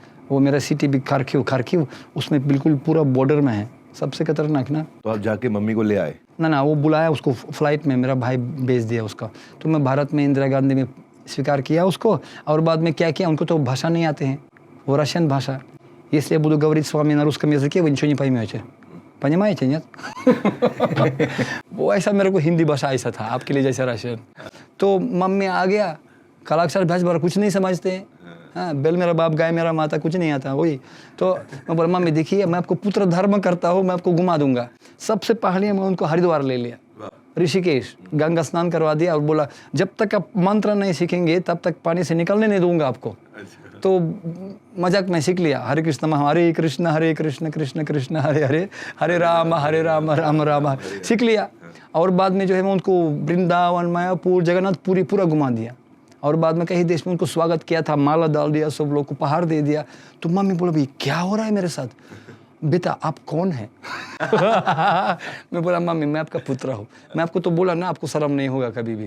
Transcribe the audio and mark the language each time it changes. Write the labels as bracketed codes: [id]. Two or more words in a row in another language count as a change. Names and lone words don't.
[hi] वो मेरा सिटी भी खार्किव, उसमें बिल्कुल पूरा बॉर्डर में है, सबसे खतरनाक ना। तो आप जाके मम्मी को ले आए? ना वो बुलाया उसको फ्लाइट में, मेरा भाई भेज दिया उसका। तो मैं भारत में इंदिरा गांधी में स्वीकार किया उसको। और बाद में क्या किया, उनको तो भाषा नहीं आते हैं, वो रशियन भाषा। [ru] Если я буду говорить с вами на русском языке, вы ничего не поймете. Понимаете, нет? [hi] वो ऐसा मेरे को हिंदी भाषा ऐसा था आपके लिए जैसा रशियन। तो मम्मी आ गया, कालाक्षर भैंस बार कुछ नहीं समझते हैं, हाँ, बेल मेरा बाप गाय मेरा माता कुछ नहीं आता वही। तो मैं बोला मम्मी देखिए मैं आपको पुत्र धर्म करता हूँ, मैं आपको घुमा दूंगा। सबसे पहले मैं उनको हरिद्वार ले लिया, ऋषिकेश, गंगा स्नान करवा दिया और बोला जब तक आप मंत्र नहीं सीखेंगे तब तक पानी से निकलने नहीं दूंगा आपको। तो मजाक में सीख लिया, हरे कृष्ण कृष्ण कृष्ण हरे हरे, हरे राम राम राम सीख लिया। और बाद में जो है मैं उनको वृंदावन, मायापुर, जगन्नाथपुरी पूरा घुमा दिया। और बाद में कई देश में उनको स्वागत किया था, माला डाल दिया, सब लोग को उपहार दे दिया। तो मम्मी बोला भाई क्या हो रहा है मेरे साथ, बेटा आप कौन है? मैं बोला मम्मी मैं आपका पुत्र हूँ, मैं आपको तो बोला ना आपको शर्म नहीं होगा कभी भी।